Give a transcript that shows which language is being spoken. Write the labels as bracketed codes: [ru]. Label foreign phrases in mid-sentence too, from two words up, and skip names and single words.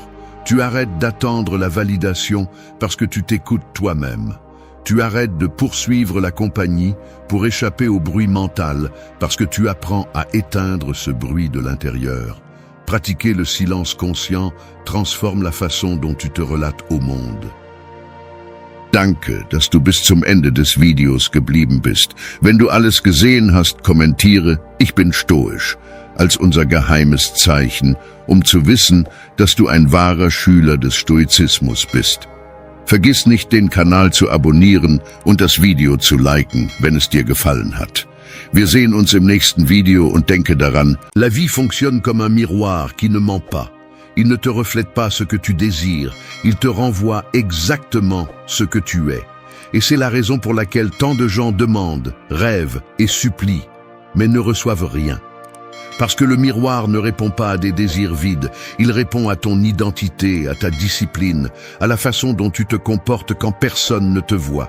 [fr] Tu arrêtes d'attendre la validation parce que tu t'écoutes toi-même. Tu arrêtes de poursuivre la compagnie pour échapper au bruit mental parce que tu apprends à éteindre ce bruit de l'intérieur. Pratiquer le silence conscient transforme la façon dont tu te relates au monde. [de] Danke, dass du bis zum Ende des Videos geblieben bist. Wenn du alles gesehen hast, kommentiere, ich bin stoisch, als unser geheimes Zeichen, um zu wissen, dass du ein wahrer Schüler des Stoizismus bist. Vergiss nicht, den Kanal zu abonnieren und das Video zu liken, wenn es dir gefallen hat. Wir sehen uns im nächsten Video und denke daran, [fr] la vie fonctionne comme un miroir qui ne ment pas. Il ne te reflète pas ce que tu désires, il te renvoie exactement ce que tu es. Et c'est la raison pour laquelle tant de gens demandent, rêvent et supplient, mais ne reçoivent rien. Parce que le miroir ne répond pas à des désirs vides, il répond à ton identité, à ta discipline, à la façon dont tu te comportes quand personne ne te voit.